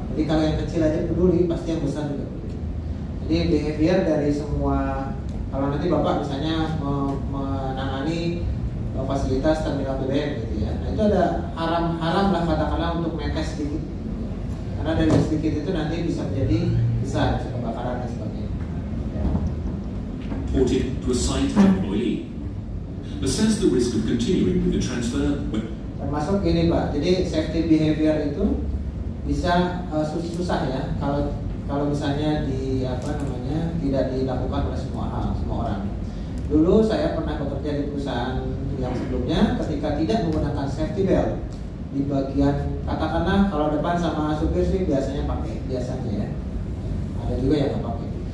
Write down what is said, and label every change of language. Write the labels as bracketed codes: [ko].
[id] Jadi kalau yang kecil aja peduli, pasti yang besar juga peduli. Jadi behavior dari semua, kalau nanti Bapak misalnya menangani fasilitas terminal BBM gitu ya, nah itu ada haram lah katakanlah untuk netes sedikit, karena dari sedikit itu nanti bisa menjadi besar, bisa kebakaran dan sebagainya. Ya. [en] reported to a site employee. Assess the risk of continuing with the transfer. [id] Termasuk gini Pak, jadi safety behavior itu bisa susah ya kalau misalnya tidak dilakukan oleh semua orang. Dulu saya pernah bekerja di perusahaan yang sebelumnya, ketika tidak menggunakan safety belt di bagian, katakanlah kalau depan sama supir sih biasanya ya, ada juga yang nggak pakai.